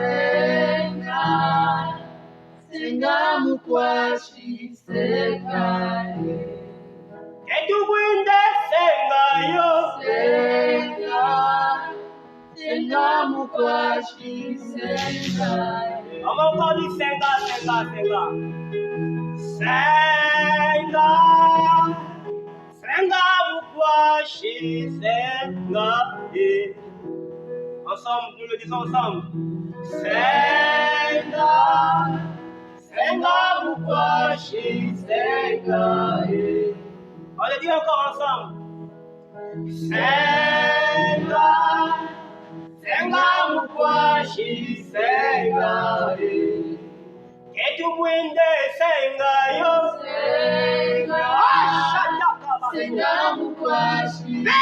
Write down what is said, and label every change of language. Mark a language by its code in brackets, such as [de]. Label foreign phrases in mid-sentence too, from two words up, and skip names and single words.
[bem] Senga mukwashi senga ketu mwinde senga yo Senga mukwashi senga [fr] on va encore dire [bem] senga mukwashi senga [fr] ensemble nous le disons ensemble [bem] senga mukwashi senga [fr] on le dit encore ensemble [bem] senga mukwashi senga ketu mwinde senga yo Senga mukwashi